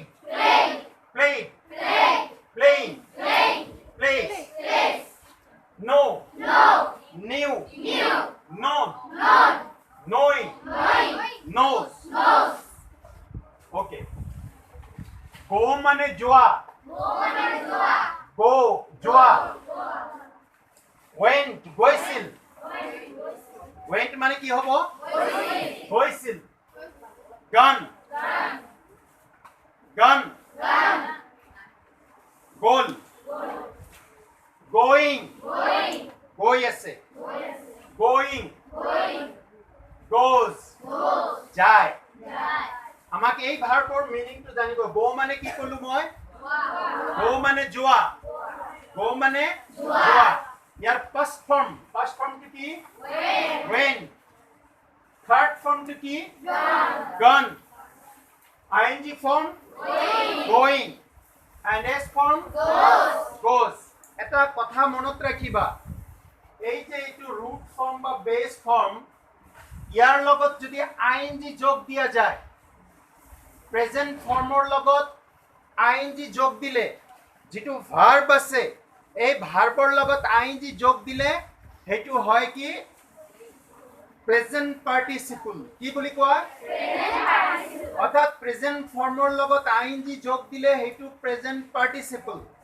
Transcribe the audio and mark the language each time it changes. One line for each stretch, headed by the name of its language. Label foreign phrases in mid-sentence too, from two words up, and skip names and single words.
English: Played. Played. Played. Playing. Played. Place. Place. Know. Know. Knew. Knew. Known. Known. Knowing. Knowing. Knows. Knows. Okay. Go
Assamese: মানে যোৱা. Go মানে যোৱা. Go যোৱা. Went গৈছিল. Went মানে কি হ'ব? গৈছিল.
English: Gone. Gone. Gone. Going.
Assamese: গৈ আছে.
English: Going. Goes.
Assamese: যায়. আমাক এই ভাৰ্বৰ মিনিংটো জানিব. গো মানে কি ক'লো মই? গো মানে যোৱা. গো মানে যোৱা. ইয়াৰ ফাৰ্ষ্ট ফৰ্মটো কি? When. থাৰ্ড ফৰ্মটো কি?
English: Gone. ing form? Going. And s form? Goes.
Assamese: এটা কথা মনত ৰাখিবা. এই যে এইটো
English: root form
Assamese: বা
English: base form
Assamese: ইয়াৰ লগত যদি ing যোগ দিয়া যায় প্ৰেজেন্ট ফৰ্মৰ লগত ing যোগ দিলে যেটো ভাৰ্ব আছে এই ভাৰ্বৰ লগত ing যোগ দিলে হেতু হয় কি
English: present participle
Assamese: কি বুলি কোৱা
English: present participle
Assamese: অৰ্থাৎ প্ৰেজেন্ট ফৰ্মৰ লগত ing যোগ দিলে হেতু
English: present participle